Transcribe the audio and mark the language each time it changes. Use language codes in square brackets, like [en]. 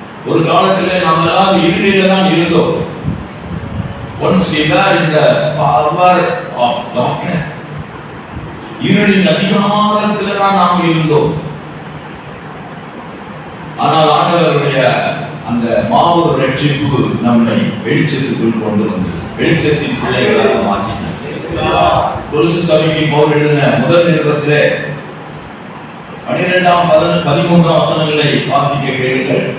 [ta] ஒரு காலத்திலே நாம் எல்லாம் இருளிலே தான் இருந்தோம். [en] Once we were in the power of darkness, [ta] இருளின் அதிகாரத்தில் தான் நாம் இருந்தோம். ஆனால் ஆண்டவருடைய அந்த மாபெரும் ரட்சிப்பு நம்மை வெளிச்சத்துக்குள் கொண்டு வந்து வெளிச்சத்தின் பிள்ளைகளாக மாற்றினார். கொலோசை சபைக்கு பவுல் எழுதின முதல் நிருபத்திலே 12-13 வசனங்களை வாசிக்க கேளுங்கள்.